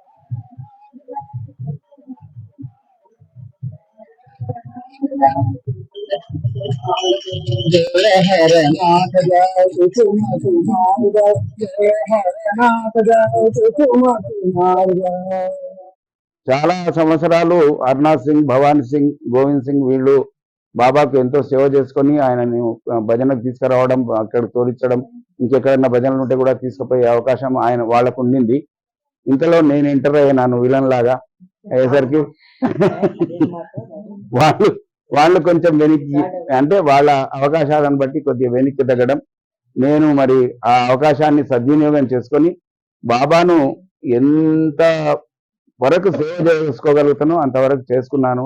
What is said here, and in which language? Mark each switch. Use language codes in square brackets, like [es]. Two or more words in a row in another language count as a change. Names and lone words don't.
[hi] जय हरनाथ जय कुसुम कुमार जय जय हरनाथ जय कुसुम कुमार जय [te] చాలా సంవత్సరాలు హర్నాథ్ సింగ్, భవానీ సింగ్, గోవింద్ సింగ్ వీళ్ళు బాబాకు ఎంతో సేవ చేసుకొని ఆయనని భజనకు తీసుకురావడం, అక్కడ తోలించడం, ఇంకెక్కడైనా భజనలు ఉంటే కూడా తీసుకుపోయే అవకాశం ఆయన వాళ్ళకు ఉండింది. ఇంతలో నేను ఎంటర్ అయ్యాను విలన్ లాగా అయ్యేసరికి వాళ్ళు వాళ్ళు కొంచెం వెనక్కి, అంటే వాళ్ళ అవకాశాలను బట్టి కొద్దిగా వెనక్కి తగ్గడం, నేను మరి ఆ అవకాశాన్ని సద్వినియోగం చేసుకొని బాబాను ఎంత వరకు సేవ చేసుకోగలుగుతానో అంతవరకు చేసుకున్నాను.